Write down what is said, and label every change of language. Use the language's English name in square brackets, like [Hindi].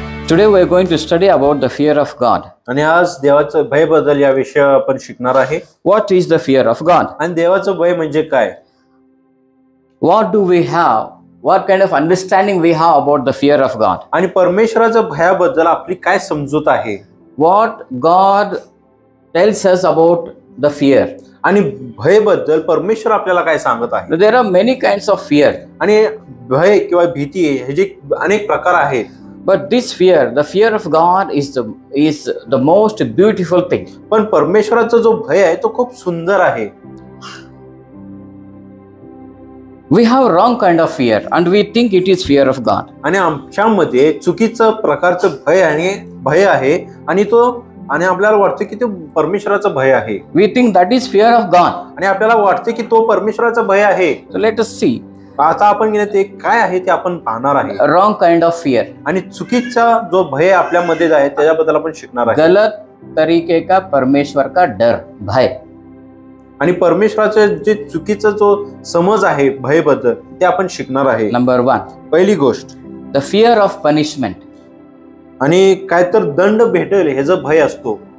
[English] Today we are going to study about the fear of God. [Marathi] आणि आज देवाचं भय बद्दल या विषय आपण शिकणार आहे. [English] What is the fear of God? [Marathi] आणि देवाचं भय म्हणजे काय? [English] What do we have? What kind of understanding we have about the fear of God? [Marathi] आणि परमेश्वराच्या भयाबद्दल आपली काय समजूत आहे? [English] What God tells us about the fear? [Marathi] आणि भय बद्दल परमेश्वर आपल्याला काय सांगत आहे? [English] There are many kinds of fear. [Marathi] आणि भय किंवा भीती हे जे अनेक प्रकार आहेत. [English] But this fear, the fear of God is the most beautiful thing. [Marathi] पण परमेश्वराचा जो भय आहे तो खूप सुंदर आहे. [English] We have wrong kind of fear and we think it is fear of God. [Marathi] आणि आमच्यामध्ये चुकीचं प्रकारचं भय आहे आणि आपल्याला वाटतं की ते परमेश्वराचं भय आहे. [English] We think that is fear of God. [Marathi] आणि आपल्याला वाटतं की तो परमेश्वराचा भय आहे. [English] So let us see. [Marathi] आता आपण ते काय आहे ते आपण पाहणार आहे. [English] Wrong kind of fear. [Marathi] आणि चुकीचा जो भय आपल्यामध्ये आहे त्याच्याबद्दल आपण शिकणार आहे. [Hindi] गलत तरीके का परमेश्वर का डर, भय. [Marathi] आणि परमेश्वराचं जे चुकीचा जो समज आहे भय बद्दल ते आपण शिकणार आहे. [English] Number 1. [Marathi] पहिली गोष्ट [English] The fear of punishment. [Marathi] आणि काय तर दंड भेटेल हे जो भय असतो.